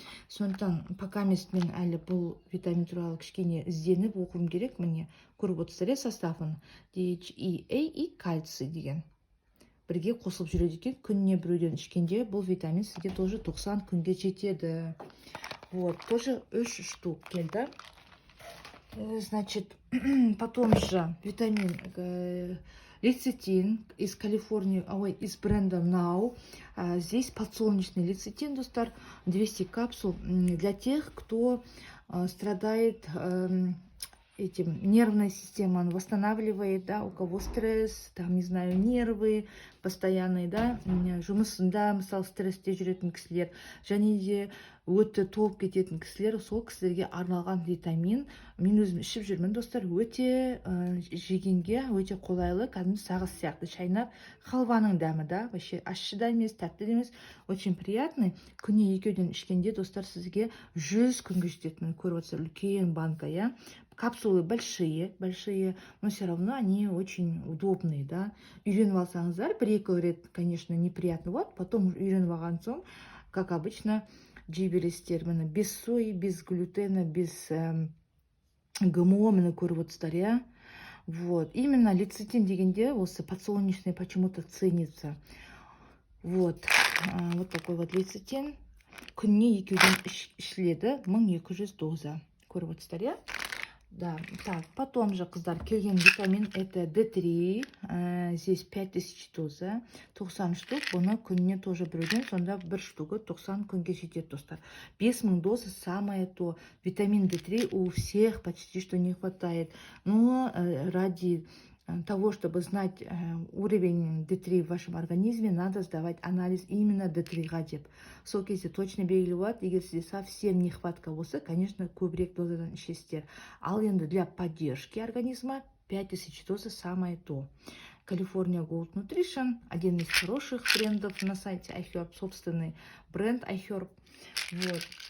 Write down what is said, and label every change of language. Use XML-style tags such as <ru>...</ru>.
<kk>Сондықтан пока мен әлі бұл витамин туралы кішкене ізденіп оқуым керек. Міне көріп отырсыздар составын, DHEA и кальций деген бірге қосылып жүреді екен. Күніне біреуден ішкенде бұл витамин сізге тоже 90 күнге жетеді.</kk> <ru>Вот, тоже 3 штук келді. Значит, потом же витамин лецитин из Калифорнии, из бренда Now. Здесь подсолнечный лецитин, достар, 200 капсул для тех, кто страдает этим, нервная система, он восстанавливает, да, у кого стресс, там, не знаю, нервы постоянные, да,</ru> <kk>жұмысында, мысалы, стрессте жүретін кісілер, және де өте толып кететін кісілер, сол кісілерге арналған витамин. Мен өзім ішіп жүрмін, достар, өте жегенге өте қолайлы, кәдімгі сағыз сияқты шайнап, халваның дәмі, да, вообще ащы да емес, тәтті емес,</kk> <ru>очень приятный.</ru> <kk>Күніне екеуден ішкенде, достар, сізге 100 күнге жететін, көріп отырсыздар, үлкен банка, я.</kk> <ru>Капсулы большие, но все равно они очень удобные, да.</ru> <kk>Үйреніп алсаңыздар, бір-екі рет, конечно, неприятно, вот, потом үйреніп алған соң,</kk> <ru>как обычно,</ru> <kk>жей бересіздер, міне,</kk> <ru>без сои, без глютена, без ГМО,</ru> <kk>міне көріп отырсыздар, я.</kk> <ru>Вот, именно лецитин дегенде, осы подсолнечный почему-то ценится. Вот, вот такой вот лецитин.</ru> <kk>Күніне екеуден ішіледі, 1200 доза. Көріп отырсыздар, я.</kk> <ru>Да, так, потом же,</ru> <kk>қыздар, келген витамин,</kk> <ru>это D3, здесь 5000 доза, 90 штук,</ru> <kk>бұны күніне тоже біреуден, сонда бір штугы 90 күнге жетеді, достар.</kk> <ru>5000 доза самое то. Витамин D3 у всех почти что не хватает, но ради того, чтобы знать уровень D3 в вашем организме, надо сдавать анализ именно D3-ға деп.</ru> <kk>Сол кезде точно белгілі болады. Егер сізде</kk> <ru>совсем нехватка</ru> <kk>болса, конечно, көбірек дозадан ішесіздер.</kk> <ru>Ал енді для поддержки организма 5000 доза самое то. California Gold Nutrition, один из хороших брендов на сайте iHerb, собственный бренд iHerb. Вот.</ru>